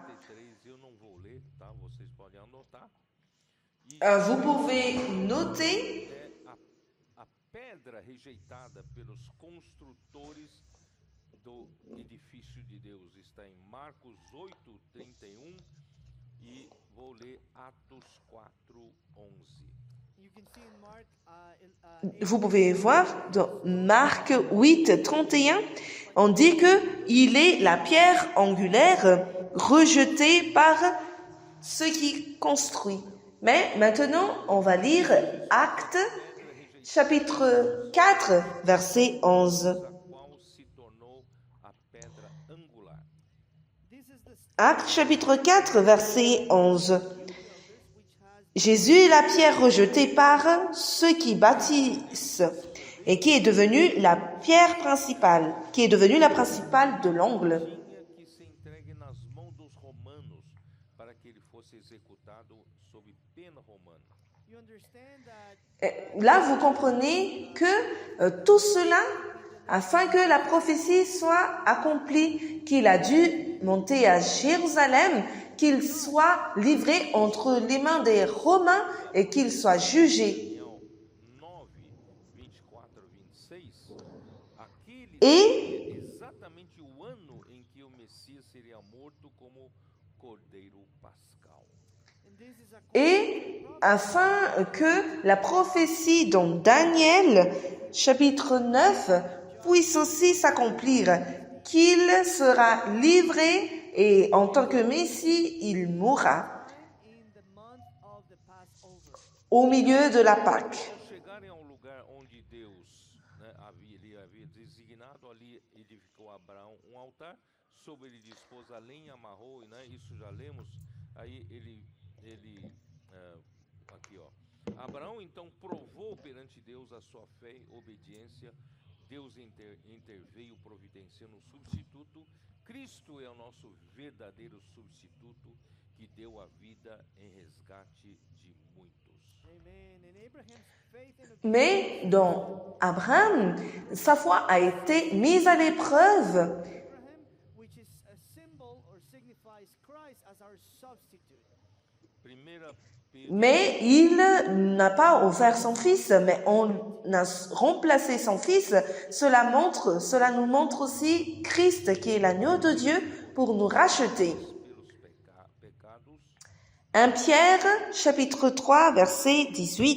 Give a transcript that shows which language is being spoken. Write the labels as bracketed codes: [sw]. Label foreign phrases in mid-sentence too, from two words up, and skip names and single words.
[pt] 33, eu não vou ler, tá? Vocês podem anotar. [fr] Vous pouvez noter [pt] A pedra rejeitada pelos construtores do edifício de Deus está em Marcos 8:31 e vou ler Atos 4:11. [en] You can see in Mark, [fr] Vous pouvez voir dans Marc 8, 31, on dit que il est la pierre angulaire rejetée par ceux qui construisent. Mais maintenant, on va lire Actes, chapitre 4, verset 11. [pt] A qual se tornou a pedra angular. [en] this is the [fr] Actes, chapitre 4, verset 11. Jésus est la pierre rejetée par ceux qui bâtissent et qui est devenue la pierre principale, qui est devenue la principale de l'angle. [pt] Tinha que ser entregue nas mãos dos romanos para que ele fosse executado sob pena romana. [en] you understand that [fr] Là, vous comprenez que tout cela, afin que la prophétie soit accomplie, qu'il a dû monter à Jérusalem, qu'il soit livré entre les mains des Romains et qu'il soit jugé. [pt] Daniel 9, 24 a 26, aquele E- é exatamente o ano em que o Messias seria morto como cordeiro pascal. [en] and this is a [fr] Et afin que la prophétie dans Daniel, chapitre 9, puisse aussi s'accomplir, qu'il sera livré et en tant que Messie, il mourra [en] in the month of the Passover. [fr] au milieu de la Pâque. [pt] Ao chegarem ao lugar onde Deus, né, ele havia designado, ali edificou Abraão um altar, sobre ele dispôs a lenha, amarrou, né, isso já lemos. Aí aqui ó, Abraão então provou perante Deus a sua fé e obediência. Deus interveio providenciando um substituto. Cristo é o nosso verdadeiro substituto que deu a vida em resgate de muitos. Amen. [en] And Abraham's faith and obedience, [fr] Mais dans Abraham, sa foi a été mise à l'épreuve, [en] Abraham, which is a symbol or signifies Christ as our substitute. [pt] Primeira Pedro [fr] mais il n'a pas offert son fils, mais on a remplacé son fils. Cela nous montre aussi Christ qui est l'agneau de Dieu pour nous racheter. [pt] pelos pecados, [fr] 1 Pierre, chapitre 3, verset 18.